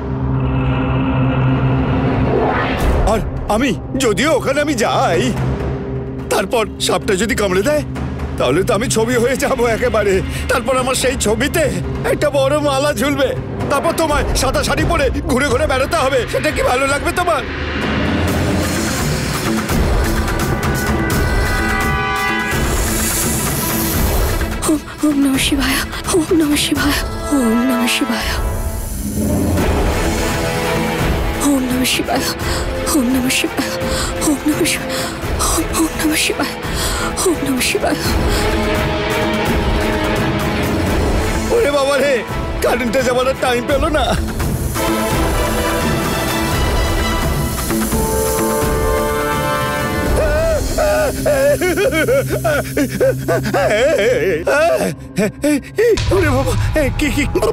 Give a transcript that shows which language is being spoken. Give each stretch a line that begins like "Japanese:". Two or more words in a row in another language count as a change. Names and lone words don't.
Bangla: আর আমি যদিও ওখানে আমি যাই, তারপর সাপটা যদি কামড়ে দেয় তাহলে তো আমি ছবি হয়ে যাবো একেবারে। তারপর আমার সেই ছবিতে একটা বড় মালা ঝুলবে। তারপর তোমায় সাদা শাড়ি পরে ঘুরে ঘুরে বেড়াতে হবে। সেটা কি ভালো লাগবে তোমার?
Sanskrit: ওম নমঃ শিবায়, ওম নমঃ শিবায়, ওম নমঃ শিবায়, ওম নমঃ শিবায়, ওম নমঃ শিবায়, ওম নমঃ শিবায়, ওম নমঃ শিবায়, ওম নমঃ শিবায়।
Bangla: ওরে বাবা রে, কারেন্টে যাবার টাইম পেল না। ওরে বাবা, কি কি